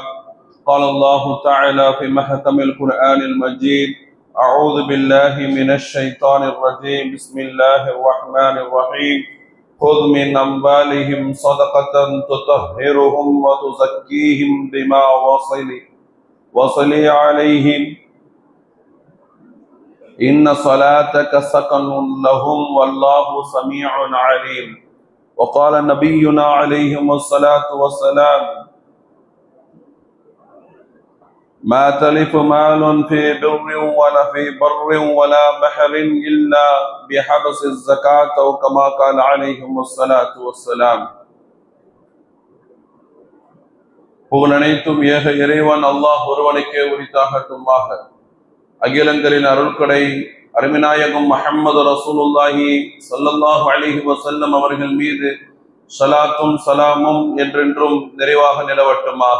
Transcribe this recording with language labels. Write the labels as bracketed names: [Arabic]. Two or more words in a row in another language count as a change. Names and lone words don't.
[Arabic] قال الله تعالى في محكم القرآن المجيد أعوذ بالله من الشيطان الرجيم بسم الله الرحمن الرحيم خذ من أموالهم صدقة تطهرهم وتزكيهم بما وصلي عليهم إن صلاتك سكن لهم والله سميع عليم وقال نبينا عليه الصلاة والسلام ما تلف مال في بر ولا في بر ولا بحر إلا بحبس الزكاة أو كما قال عليه الصلاة والسلام [Tamil] புகழனைத்தும் ஏக இறைவன் அல்லாஹ் ஒருவனுக்கே உரித்தாகட்டுமாக. அகிலங்களின் அருள்கடை அருமிநாயகம் முஹம்மது ரசூலுல்லாஹி [Arabic] صلى الله عليه وسلم [Tamil] அவர்கள் மீது ஸலாத்தும் சலாமும் என்றென்றும் நிறைவாக நிலவட்டுமாக.